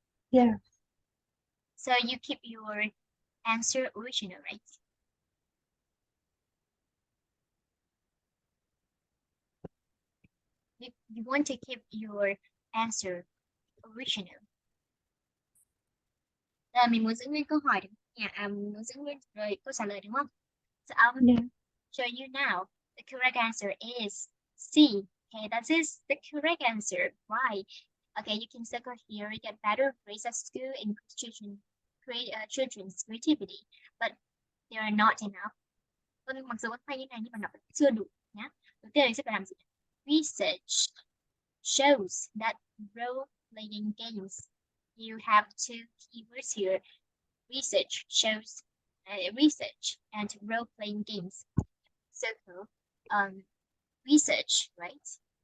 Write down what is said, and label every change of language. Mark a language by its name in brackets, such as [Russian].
[English] Yeah. So you keep your answer original, right? You want to keep your answer original. [Vietnamese] Mình muốn giữ nguyên câu hỏi đúng không? Mình muốn giữ nguyên rồi câu trả lời đúng không? [English] So I'll Yeah. show you now. The correct answer is C. Okay, that is the correct answer. Why? Okay, you can circle here, get better grades at school, increase children's creativity, but they are not enough. [Vietnamese] Mặc dù hay như này nhưng mà nó vẫn chưa đủ nhá. Đầu tiên mình sẽ phải làm gì? [English] Research shows that role-playing games. You have 2 keywords here. Research shows research and role-playing games. Circle research, right?